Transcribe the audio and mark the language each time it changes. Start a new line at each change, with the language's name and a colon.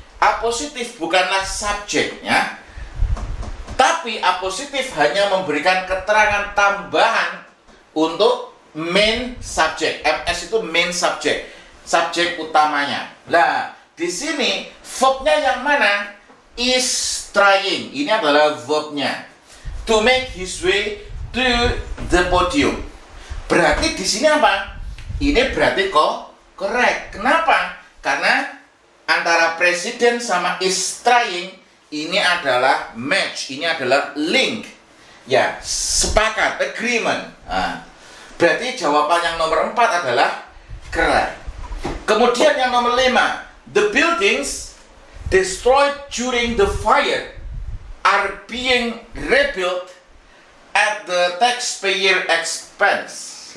Indonesian: Apositif bukanlah subjeknya, tapi apositif hanya memberikan keterangan tambahan untuk main subject. MS itu main subject, subjek utamanya. Nah, di sini verbnya yang mana?
English: Is trying.
Indonesian: Ini adalah verbnya.
English: To make his way to the podium.
Indonesian: Berarti di sini apa? Ini berarti kok correct. Kenapa? Karena antara presiden sama
English: is trying
Indonesian: ini adalah match, ini adalah link. Ya, sepakat, agreement. Nah, berarti jawaban yang nomor 4 adalah correct. Kemudian yang nomor 5,
English: the buildings destroyed during the fire are being rebuilt at the taxpayer expense.